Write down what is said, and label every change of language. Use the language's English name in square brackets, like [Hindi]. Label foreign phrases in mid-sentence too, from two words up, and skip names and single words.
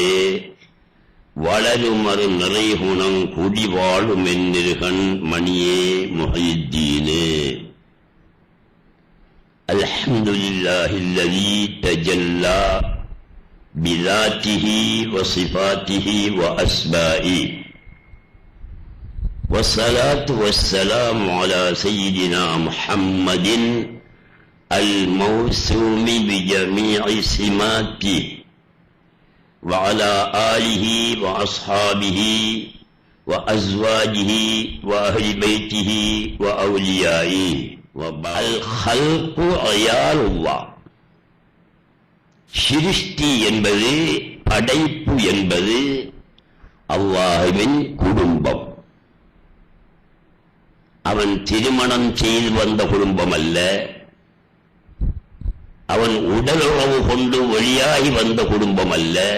[Tamil] வளருமறு நிறைகுணம் குடிவாழும் என்னிருகன் மணியே முஹைத்தீனே. [Arabic] الحمد لله الذي تجلى بذاته وصفاته وأسمائه. والصلاة والسلام على سيدنا محمد الموسوم بجميع سماته وعلى آله وأصحابه وأزواجه وأهل بيته وأوليائه. الخلق عيال الله. [Tamil] சிருஷ்டி என்பது படைப்பு என்பது அல்லாஹ்வின் குடும்பம். அவன் திருமணம் செய்து வந்த குடும்பம் அல்ல. அவன் உடலுறவு கொண்டு வெளியாகி வந்த குடும்பம் அல்ல.